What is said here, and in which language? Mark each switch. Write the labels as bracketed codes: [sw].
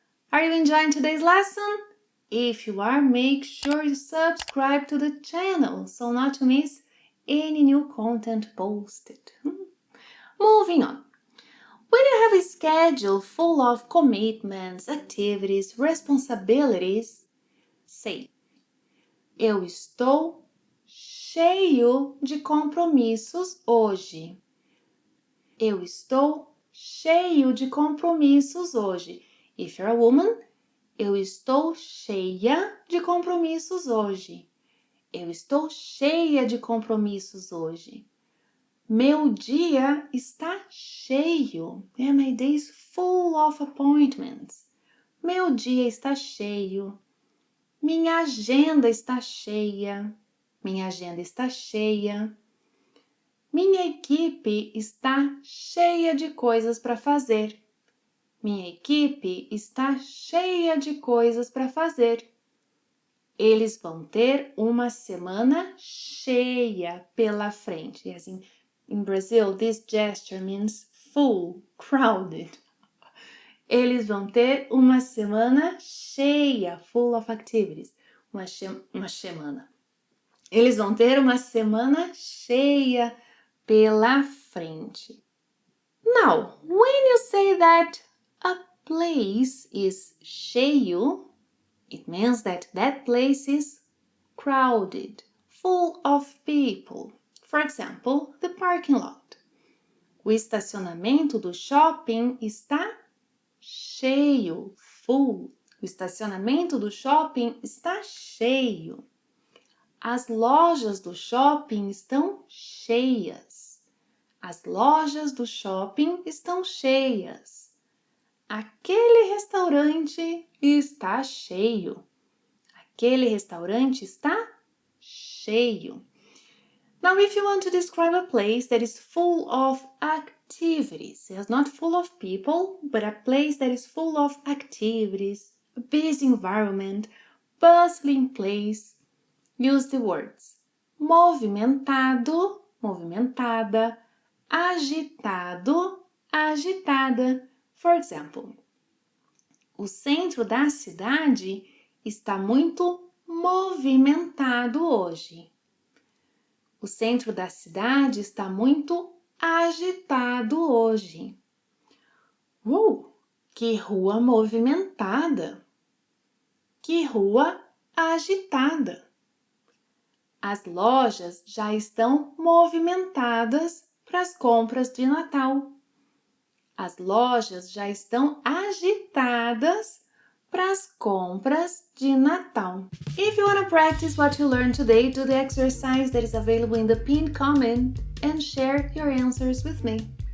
[en] Are you enjoying today's lesson? If you are, make sure you subscribe to the channel so not to miss any new content posted. Moving on. When you have a schedule full of commitments, activities, responsibilities, say, [pt] eu estou cheio de compromissos hoje. Eu estou cheio de compromissos hoje. [en] If you're a woman, [pt] eu estou cheia de compromissos hoje. Eu estou cheia de compromissos hoje. Meu dia está cheio. [en] My day is full of appointments. [pt] Meu dia está cheio. Minha agenda está cheia. Minha agenda está cheia. Minha equipe está cheia de coisas para fazer. Minha equipe está cheia de coisas para fazer. Eles vão ter uma semana cheia pela frente. Assim, [en] in Brazil, this gesture means full, crowded. [pt] Eles vão ter uma semana cheia, [en] full of activities. [pt] Uma semana. Eles vão ter uma semana cheia pela frente. [en] Now, when you say that a place is cheio, it means that that place is crowded, full of people. For example, the parking lot. [pt] O estacionamento do shopping está cheio, [en] full. [pt] O estacionamento do shopping está cheio. As lojas do shopping estão cheias. As lojas do shopping estão cheias. Aquele restaurante está cheio. Aquele restaurante está cheio. [en] Now, if you want to describe a place that is full of activities, it's not full of people, but a place that is full of activities, a busy environment, bustling place, use the words movimentado, movimentada, agitado, agitada. For example, [pt] o centro da cidade está muito movimentado hoje. O centro da cidade está muito agitado hoje. Que rua movimentada! Que rua agitada! As lojas já estão movimentadas para as compras de Natal. As lojas já estão agitadas para as compras de Natal. [en] If you want to practice what you learned today, do the exercise that is available in the pinned comment and share your answers with me.